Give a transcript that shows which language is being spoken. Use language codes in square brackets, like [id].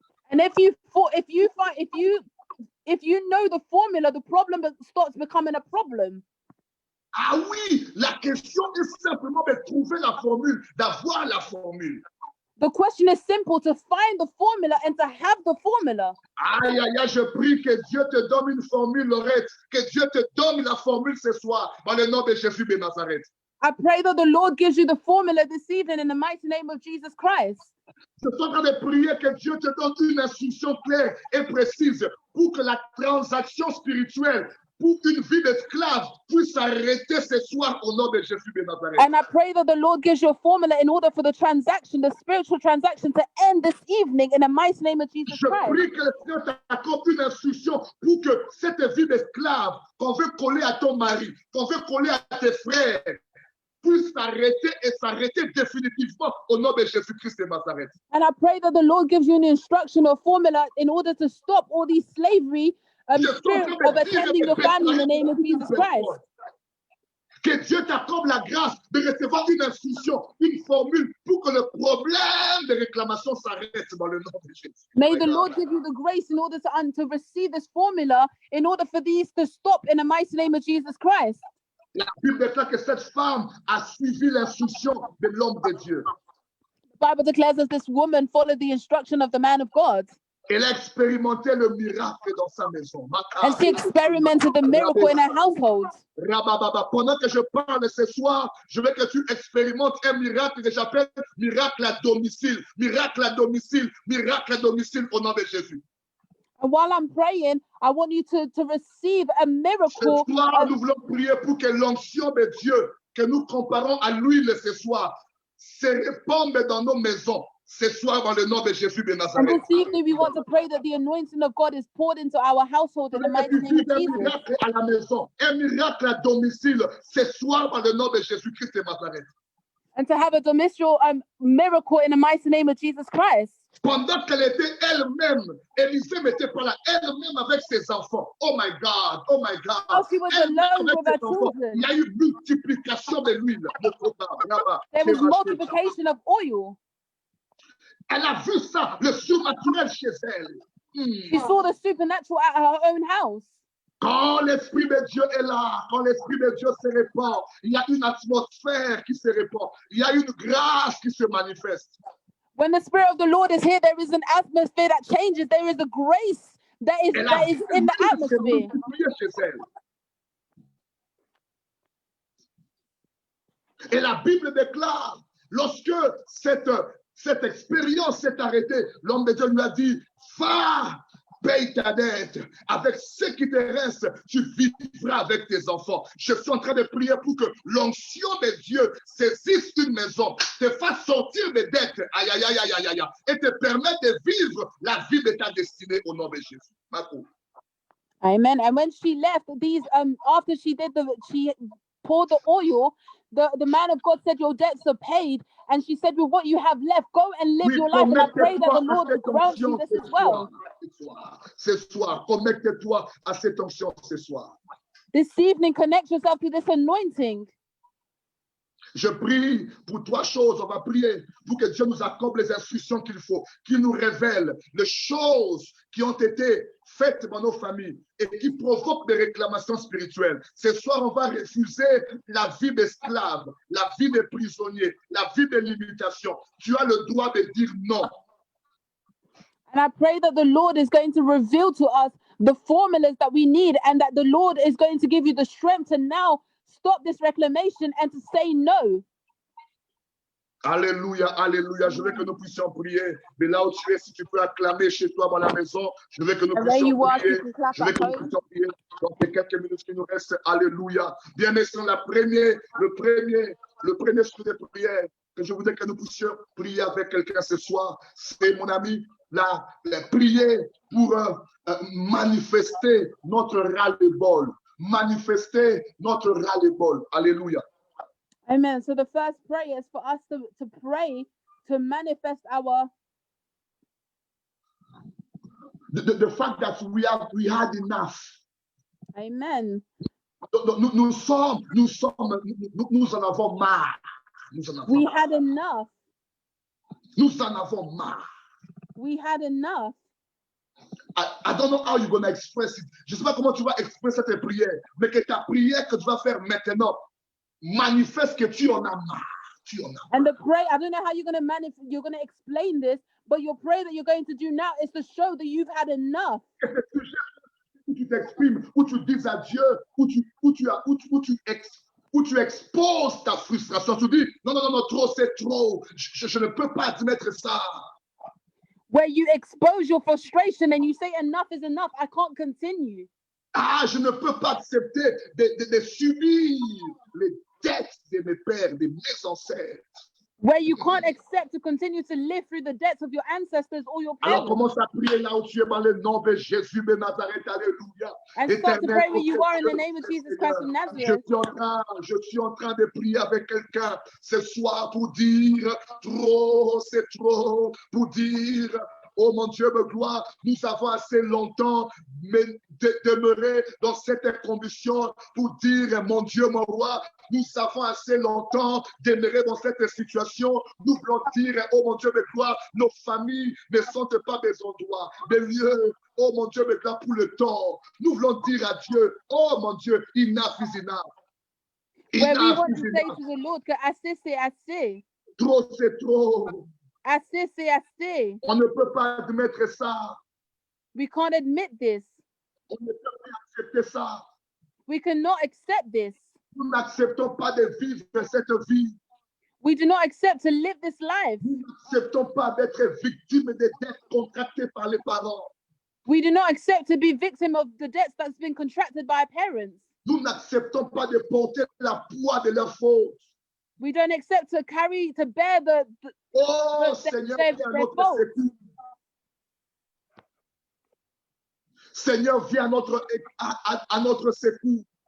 [en] And if you know the formula, the problem starts becoming a problem. [fr] Ah oui, la question est simplement de trouver la formule, d'avoir la formule. [en] The question is simple, to find the formula and to have the formula. [fr] Aïe, aïe, aïe, je prie que Dieu te donne une formule, Laurette, que Dieu te donne la formule ce soir, dans le nom de Jésus de Nazareth. [en] I pray that the Lord gives you the formula this evening in the mighty name of Jesus Christ. [fr] Je suis en train de prier que Dieu te donne une instruction claire et précise pour que la transaction spirituelle, pour une vie d'esclave, puisse s'arrêter ce soir au nom de Jésus de Nazareth. [en] And I pray that the Lord gives you a formula in order for the transaction, the spiritual transaction, to end this evening in the mighty name of Jesus [fr] Je [en] Christ. [fr] prie que le Seigneur t'accorde une instruction pour que cette vie d'esclave qu'on veut coller à ton mari, qu'on veut coller à tes frères, puisse s'arrêter et s'arrêter définitivement au nom de Jésus-Christ de Nazareth. [en] And I pray that the Lord gives you an instruction or formula in order to stop all these slavery spirit of attending your family in the name of Jesus Christ. [fr] Que Dieu t'accorde la grâce de recevoir une instruction, une formule pour que le problème de réclamation s'arrête dans le nom de Jésus. [en] May the Lord give you the grace in order to receive this formula in order for these to stop in the mighty name of Jesus Christ. [fr] La Bible déclare que cette femme a suivi l'instruction de l'homme de Dieu. [en] The Bible declares that this woman followed the instruction of the man of God. [fr] Elle a expérimenté le miracle dans sa maison. [en] And she experimented the miracle in her household. Rabababa. [fr] Pendant que je parle ce soir, je veux que tu expérimentes un miracle que j'appelle miracle à domicile. Miracle à domicile. Miracle à domicile au nom de Jésus. [en] And while I'm praying, I want you to receive a miracle. [fr] Ce soir, nous voulons prier pour que l'onction de Dieu que nous comparons à l'huile ce soir se répande dans nos maisons, ce soir dans le nom de Jésus de [en] And [fr] Nazareth. [en] this evening, we want to pray that the anointing of God is poured into our household in the mighty name of [fr] Un [en] Jesus. [fr] miracle à la maison, un miracle à domicile, ce soir dans le nom de Jésus-Christ de Nazareth. [en] And to have a domiciliary miracle in the mighty name of Jesus Christ. [fr] Pendant qu'elle était elle-même, Élisée n'était pas là, elle-même avec ses enfants. [en] Oh my God, oh my God. While she was [fr] Elle-même [en] alone with her [fr] ses enfants. [en] children, [fr] Il y a eu multiplication de l'huile. [en] there was multiplication of oil. [fr] Elle a vu ça, le surnaturel chez elle. [en] She saw the supernatural at her own house. [fr] Quand l'Esprit de Dieu est là, quand l'Esprit de Dieu se répand, il y a une atmosphère qui se répand. Il y a une grâce qui se manifeste. [en] When the Spirit of the Lord is here, there is an atmosphere that changes. There is a grace that is in the atmosphere. [fr] Chez elle. Et la Bible déclare, lorsque cette expérience s'est arrêtée, l'homme de Dieu lui a dit, va, paye ta dette. Avec ce qui te reste, tu vivras avec tes enfants. Je suis en train de prier pour que l'onction de Dieu saisisse une maison, te fasse sortir des dettes, aïe, aïe, aïe, aïe, aïe, aïe, et te permette de vivre la vie de ta destinée au nom de Jésus. Marco. Amen. [en] And when she left, after she poured the oil, the man of God said, your debts are paid. And she said, with what you have left, go and live your life. And I pray that the Lord will grant you this as well. [fr] Ce soir, connecte-toi à cette onction ce soir. [en] This evening, connect yourself to this anointing. [fr] Je prie pour trois choses. On va prier pour que Dieu nous accorde les instructions qu'il faut, qu'il nous révèle les choses qui ont été faites dans nos familles et qui provoquent des réclamations spirituelles. Ce soir, on va refuser la vie d'esclave, la vie de prisonnier, la vie de limitation. Tu as le droit de dire non. [en] And I pray that the Lord is going to reveal to us the formulas that we need and that the Lord is going to give you the strength to now stop this reclamation and to say no. [fr] Alléluia, alléluia. Je veux que nous puissions prier. Mais là où tu es, si tu peux acclamer chez toi dans la maison, je veux que nous puissions prier. Je veux que nous puissions prier dans les quelques minutes qui nous restent. Alléluia. Bien sûr, le premier souhait de prière que je voudrais que nous puissions prier avec quelqu'un ce soir, c'est mon ami, la prier pour manifester notre ras-le-bol. Manifester notre ras-le-bol. Alléluia. Amen. [en] So the first prayer is for us to pray to manifest our the fact that we had enough. Amen. [fr] Nous en avons marre. [en] We had enough. [fr] Nous en avons marre. [en] We had enough. I don't know how you're going to express it. [fr] Je ne sais pas comment tu vas exprimer cette prière, mais que ta prière que tu vas faire maintenant manifeste que tu en as marre. [en] And the prayer, I don't know how you're going to explain this, but your prayer that you're going to do now is to show that you've had enough. [fr] Où tu t'exprimes, où tu dis à Dieu, où tu exposes ta frustration. Tu dis, non, trop, c'est trop. Je ne peux pas admettre ça. [en] Where you expose your frustration and you say enough is enough, I can't continue. [fr] Je ne peux pas accepter de subir les dettes de mes pères, de mes ancêtres. [en] Where you can't accept to continue to live through the debts of your ancestors or your parents. [fr] Alors commence à prier là où tu es dans le nom de Jésus de Nazareth. Alléluia. [en] And start to pray where you are in the name of Jesus Christ of Nazareth. [fr] Je suis en train de prier avec quelqu'un ce soir pour dire trop, c'est trop, pour dire oh mon Dieu de gloire, nous avons assez longtemps demeuré dans cette condition pour dire mon Dieu, mon roi, nous avons assez longtemps demeuré dans cette situation. Nous voulons dire, oh mon Dieu de gloire, nos familles ne sont pas des endroits, des lieux, oh mon Dieu de gloire, pour le tort. Nous voulons dire à Dieu, oh mon Dieu, [en] enough is enough. Where we want to say to the Lord [fr] que assez c'est assez. Trop c'est trop. Assez c'est assez. On ne peut pas admettre ça. [en] We can't admit this. [fr] On ne peut pas accepter ça. [en] We cannot accept this. [fr] Nous n'acceptons pas de vivre cette vie. [en] We do not accept to live this life. [fr] Nous n'acceptons pas d'être victimes des dettes contractées par les parents. [en] We do not accept to be victim of the debts that's been contracted by our parents. [fr] Nous n'acceptons pas de porter la poids de leurs fautes. [en] We don't accept to bear [fr] Oh [en] their [fr] Seigneur, viens à notre [en] fault. [fr] secours. Seigneur, viens à notre secours.